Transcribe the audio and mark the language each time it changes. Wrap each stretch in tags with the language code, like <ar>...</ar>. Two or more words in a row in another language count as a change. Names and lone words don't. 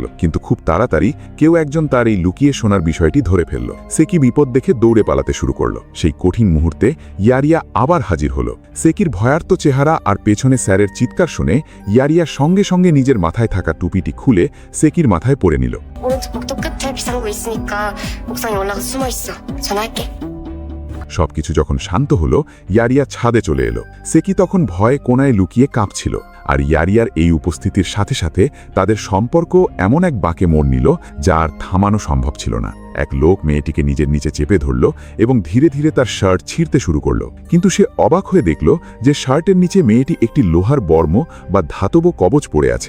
<bn>কিন্তু খুব তাড়াতাড়ি কেউ একজন তার এই লুকিয়ে শোনার বিষয়টি ধরে ফেলল। সেকি বিপদ দেখে দৌড়ে পালাতে শুরু করলো। সেই কঠিন মুহূর্তে ইয়ারিয়া আবার হাজির হলো। সেকির ভয়ার্ত চেহারা আর পেছনে স্যারের চিৎকার শুনে ইয়ারিয়া সঙ্গে সঙ্গে নিজের মাথায় থাকা টুপিটি খুলে সেকির মাথায় পরে নিল।</bn> <ko>오른쪽 복도 끝에 비상구 있으니까 옥상에 올라가 숨어 있어. 전화할게.</ko> <bn>সবকিছু যখন শান্ত হলো ইয়ারিয়া ছাদে চলে এলো। সেকি তখন ভয়ে কোনায় লুকিয়ে কাঁপছিল, আর ইয়ারিয়ার এই উপস্থিতির সাথে সাথে তাদের সম্পর্ক এমন এক বাঁকে মোড় নিল যা আর থামানো সম্ভব ছিল না। এক লোক মেয়েটিকে নিজের নিচে চেপে ধরল এবং ধীরে ধীরে তার শার্ট ছিঁড়তে শুরু করল, কিন্তু সে অবাক হয়ে দেখল যে শার্টের নিচে মেয়েটি একটি লোহার বর্ম বা ধাতব কবচ পড়ে আছে।</bn>